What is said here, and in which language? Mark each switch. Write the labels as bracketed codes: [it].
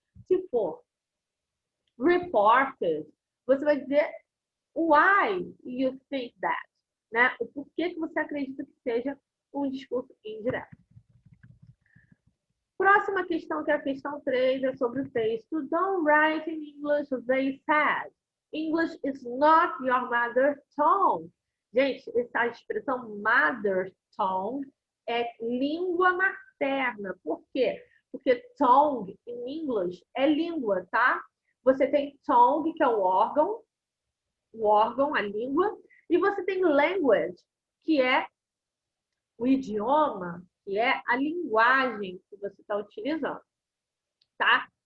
[pt] Se for reported, você vai dizer [en] why you think that, [pt] né? O porquê que você acredita que seja um discurso indireto. Próxima questão, que é a questão 3, é sobre o texto. [en] Don't write in English, they said. English is not your mother tongue. [pt] Gente, essa expressão mother tongue é língua materna. Por quê? Porque tongue, em inglês, é língua, tá? Você tem tongue, que é o órgão, a língua, e você tem language, que é o idioma, que é a linguagem que você está utilizando, tá?